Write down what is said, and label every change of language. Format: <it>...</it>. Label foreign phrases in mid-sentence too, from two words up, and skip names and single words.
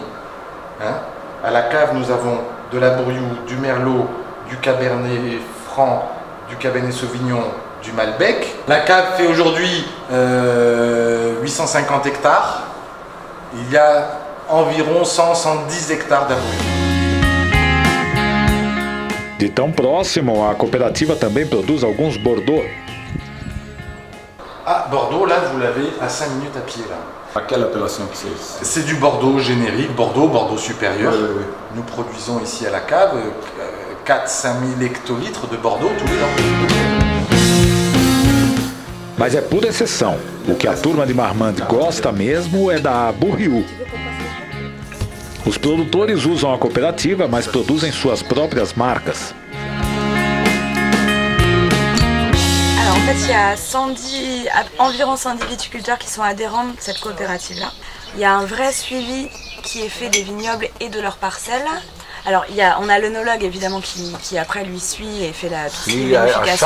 <fr>À la cave, nous avons de l'Abouriu, du Merlot, du Cabernet Franc, du Cabernet Sauvignon, du Malbec. La cave fait aujourd'hui 850 hectares. Il y a environ 110 hectares d'Abouriu.</fr> <pt>De tão próximo, a cooperativa também produz alguns Bordeaux.</pt> <fr>Ah, Bordeaux, là, vous l'avez à 5 minutes à pied, là. À quelle appellation c'est? C'est du Bordeaux générique, Bordeaux supérieur. Oui. Nous produisons ici à la cave 4-5 000 hectolitres de Bordeaux tous les ans.</fr> <pt>Mas é por exceção. O que a turma de Marmande gosta mesmo é da Abouriu. Os produtores usam a cooperativa, mas produzem suas próprias marcas.</pt> <fr>Alors en fait, il y a environ 110 viticulteurs qui sont adhérents de cette coopérative-là. Il y a un vrai suivi qui est fait des vignobles et de leurs parcelles. Alors on a l'œnologue évidemment qui après lui suit et fait toute la vérification.</fr>